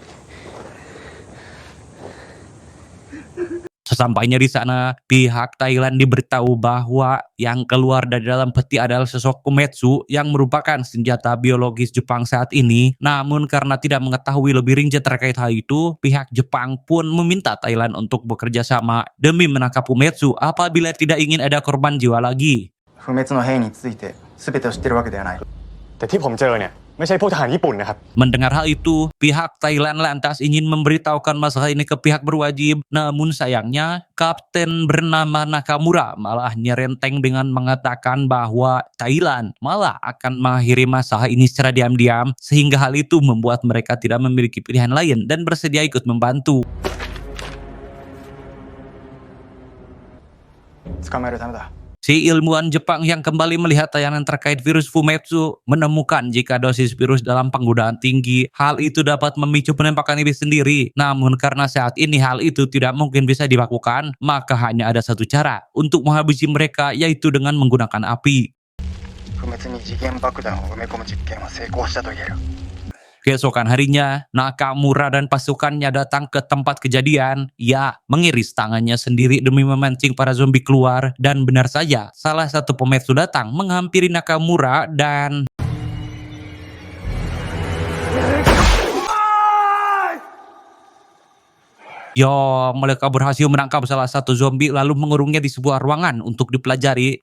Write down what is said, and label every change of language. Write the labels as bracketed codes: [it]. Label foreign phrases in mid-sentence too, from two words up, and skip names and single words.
[id] Sesampainya di sana, pihak Thailand diberitahu bahwa yang keluar dari dalam peti adalah sosok Fumetsu yang merupakan senjata biologis Jepang saat ini. Namun karena tidak mengetahui lebih rinci terkait hal itu, pihak Jepang pun meminta Thailand untuk bekerja sama demi menangkap Fumetsu apabila tidak ingin ada korban jiwa lagi. [ja] 不滅の兵について全てを知ってるわけではない [th] แต่ที่ผมเจอเนี่ยไม่ใช่พวกทหารญี่ปุ่นนะครับ [id] Mendengar hal itu, pihak Thailand lantas ingin memberitahukan masalah ini ke pihak berwajib. Namun sayangnya, kapten bernama Nakamura malah nyerenteng dengan mengatakan bahwa Thailand malah akan mengakhiri masalah ini secara diam-diam, sehingga hal itu membuat mereka tidak memiliki pilihan lain dan bersedia ikut membantu. [ja] 捕まえるためだ [id] Si ilmuwan Jepang yang kembali melihat tayangan terkait virus Fumetsu menemukan jika dosis virus dalam penggunaan tinggi, hal itu dapat memicu penembakan diri sendiri. Namun karena saat ini hal itu tidak mungkin bisa dilakukan, maka hanya ada satu cara untuk menghabisi mereka, yaitu dengan menggunakan api. [ja] 不滅に時限爆弾を埋め込む実験は成功したと言える [id] Keesokan harinya, Nakamura dan pasukannya datang ke tempat kejadian. Ia mengiris tangannya sendiri demi memancing para zombie keluar. Dan benar saja, salah satu Fumetsu datang menghampiri Nakamura dan... mereka berhasil menangkap salah satu zombie lalu mengurungnya di sebuah ruangan untuk dipelajari.